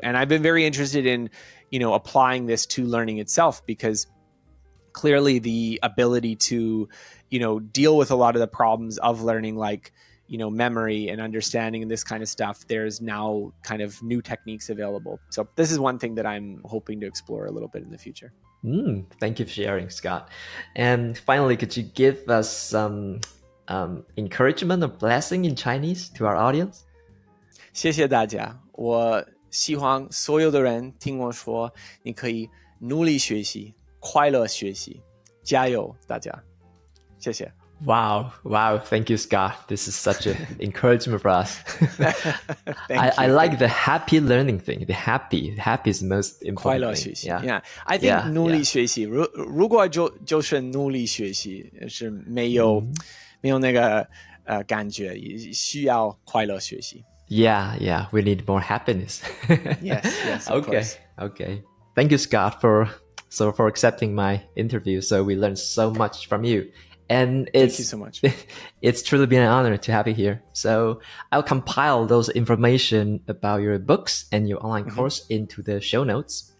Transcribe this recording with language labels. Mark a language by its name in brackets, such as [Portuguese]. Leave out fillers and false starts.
[English] And I've been very interested in, applying this to learning itself, because clearly the ability to, deal with a lot of the problems of learning, like, memory and understanding and this kind of stuff, there's now kind of new techniques available. So this is one thing that I'm hoping to explore a little bit in the future. Thank you for sharing, Scott. And finally, could you give us some encouragement or blessing in Chinese to our audience? [Chinese] 谢谢大家，我希望所有的人听我说，你可以努力学习，快乐学习，加油，大家，谢谢。 [English] Wow, thank you, Scott. This is such an encouragement for us. I like the happy learning thing. The happy is the most important [Chinese] 快乐 [English] thing. [Chinese] 学习 [English] Yeah. I think [Chinese] 努力学习，如果就是努力学习是没有那个感觉，需要快乐学习。 [English] Yeah, we need more happiness. Yes, of course. Okay. Thank you, Scott, for accepting my interview. So we learned so much from you. And Thank you so much. It's truly been an honor to have you here. So I'll compile those information about your books and your online course into the show notes.